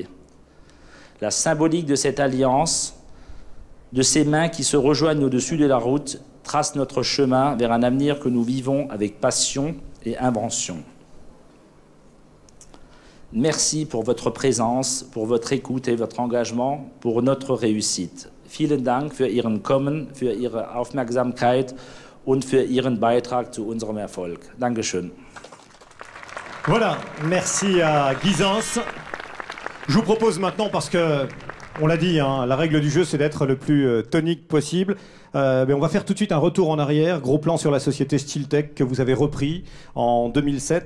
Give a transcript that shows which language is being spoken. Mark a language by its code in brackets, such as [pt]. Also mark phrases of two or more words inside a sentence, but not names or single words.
[fr] La symbolique de cette alliance, de ces mains qui se rejoignent au-dessus de la route, trace notre chemin vers un avenir que nous vivons avec passion et invention. Merci pour votre présence, pour votre écoute et votre engagement pour notre réussite. [de] Vielen Dank für Ihren Kommen, für Ihre Aufmerksamkeit und für Ihren Beitrag zu unserem Erfolg. Dankeschön. [fr] Voilà, merci à Guizens. Je vous propose maintenant, parce que, on l'a dit, hein, la règle du jeu, c'est d'être le plus tonique possible. Mais on va faire tout de suite un retour en arrière. Gros plan sur la société Stiltec que vous avez repris en 2007.